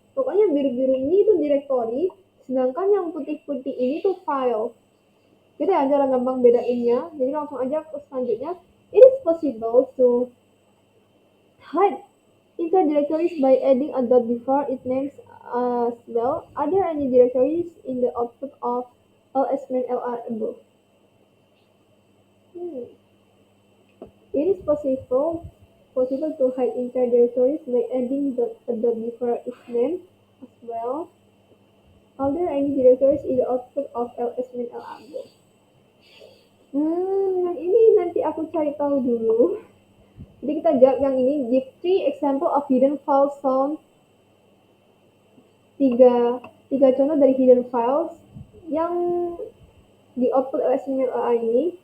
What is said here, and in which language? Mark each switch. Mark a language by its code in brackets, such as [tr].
[id] Pokoknya biru-biru ini itu directory, sedangkan yang putih-putih ini tuh file. Gitu ya cara gampang bedainnya. Jadi langsung aja ke selanjutnya. [en] It is possible to hide interdirectories by adding a dot before its names as well. Are there any directories in the output of ls-lr above? It is possible to hide interdirectories by adding a dot before its name as well. Are there any directories in the output of ls-lr above? [id] Yang ini nanti aku cari tahu dulu. Jadi kita jawab yang ini. [en] Give 3 example of hidden files found. [id] Tiga contoh dari hidden files yang di output ls-lr ini.